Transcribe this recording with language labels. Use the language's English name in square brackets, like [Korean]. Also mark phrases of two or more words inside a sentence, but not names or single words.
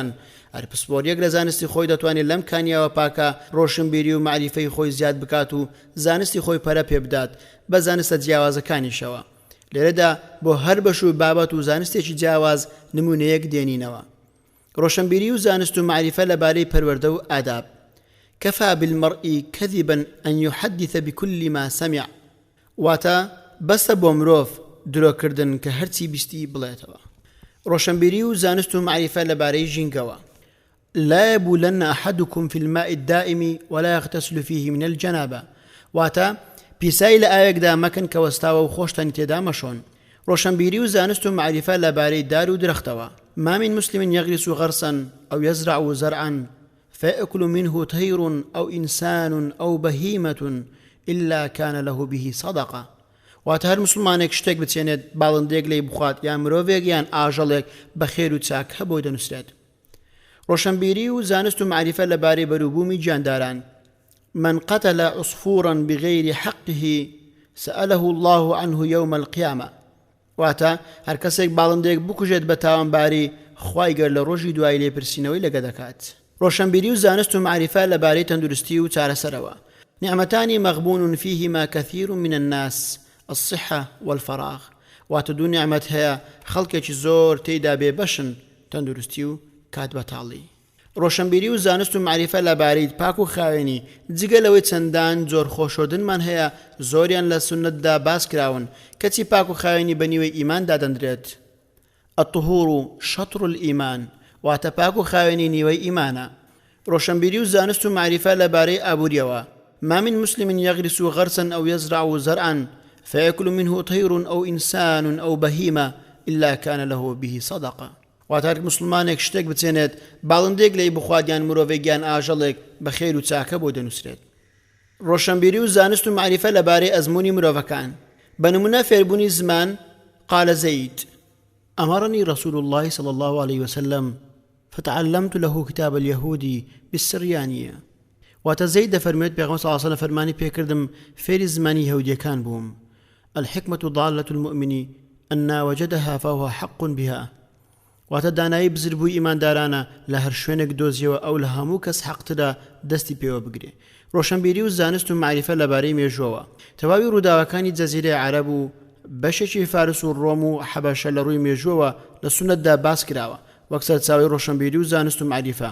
[Central Kurdish] هەر پسپۆریەک لە زانستی خۆی دەتوانێت لەم کانیاوە پاکە ڕۆشنبیری و معریفەی خۆی زیاد بکات و زانستی خۆی پەرە پێ بدات بە زانستە جیاوازەکانیشەوە. لێرەدا بۆ هەر بەش و بابەت و زانستێکی جیاواز نمونەیەک دێنینەوە. ڕۆشنبیری و زانست و معریفە لەبارەی پەروەردە و ئاداب: [Arabic] كفى بالمرء كذبا أن يحدث بكل ما سمع. [Central Kurdish] واتا بەسە بۆ مرۆڤ درۆکردن کە هەرچی بیستی بڵێتەوە. ڕۆشنبیری و زانست و معریفە لەبارەی ژینگەوە: [Arabic] لا يبولن أحدكم في الماء الدائم ولا يغتسل فيه من الجنابة. [Central Kurdish] واتا پیسای لە ئاوێکدا مەکەن کە وەستاوە و خۆشتان تێدا مەشۆن. ڕۆشنبیری و زانست و معریفە لەبارەی دار و درەختەوە: [Arabic] ما من مسلم يغرس غرسا أو يزرع زرعا فيأكل منه طير أو إنسان أو بهيمة إلا كان له به صدقة. [Central Kurdish] واتا هەر مسلمانێک شتێک بچێنێت باڵندێک لێی بخوات یان مرۆڤێک یان ئاژەڵێک بە خێر و چاک هەبۆی دەنووسرێت. ڕۆشنبیری و زانست و معریفە لەبارەی بەرووبوومی گیانداران: [Arabic] من قتل عصفورا بغير حقه سأله الله عنه يوم القيامة. [Central Kurdish] واتا هەر کەسێک باڵندێک بکوژێت بە تاوانباری، خوای گەور لە ڕۆژی دوای لێپرسینەوەی لەگە دەکات. ڕۆشنبیری و زانست و معریفە لەبارەی تەندروستی و چارەسەرەوە: [Arabic] نعمتان مغبون فيهما كثير من الناس الصحة والفراغ. [Central Kurdish] واتە 2 نعمەت هەیە خەڵکێکی زۆر تێیدا بێبەشن: تەندروستی و کات بەتاڵی. ڕۆشنبیری و زانست و معریفە لەبارەی پاک و خاوێنی جگە لەوەی چەندان جۆر خۆشۆدنمان هەیە زۆریان لە سونەتدا باس کراون کەچی پاک و خاوێنی بەنیوەی ئیماندا دەندرێت. [Arabic] الطهور شطر الإيمان. [Central Kurdish] واتە پاک و خاوێنی نیوەی ئیمانە. ڕۆشنبیری و زانست و معریفە لەبارەی ئابووریەوە: [Arabic] ما من مسلم يغرس غرسا أو يزرع زرعا فيأكل منه طير أو إنسان أو بهيمة إلا كان له به صدقة. [Central Kurdish] واتارك مسلمانێک شتێک بچێنێت باڵندێک لێی بخوات یان مرۆڤێک یان ئاژەڵێک بە خێر و چاکە بۆ دەنووسرێت. ڕۆشنبیری و زانست و معریفە لەبارەی ئەزموونی مرۆڤەکان: بە نمونە فێربوونی زمان: [Arabic] قال زيد أمرني رسول الله صلى الله عليه وسلم فتعلمت له كتاب اليهود بالسريانية. [Central Kurdish] واتە زەید دەفەرمێت پێغەمبەر [Arabic] صلی الله عليه وسلم [Central Kurdish] فەرمانی پێکردم فێری زمانی یەهودیەکان بووم. [Arabic] الحكمة ضالة المؤمن أن وجدها فهو حق بها [Central Kurdish] واتە دانایی بزربووی ئیماندارانە لە هەر شوێنێک دۆزیەوە ئەو لە هەموو کەس حەقتدا دەستی پێوە بگرێ. ڕۆشنبیری و زانست و معریفە لەبارەی مێژووەوە تەواوی ڕووداوەکانی جەزیرەی عەرەب و بەشێکی فارس و ڕۆم و حەبەشە لە ڕووی مێژووەوە لە سونەتدا باس کراوە وەک سەرچاوەی ڕۆشنبیری و زانست و معریفە.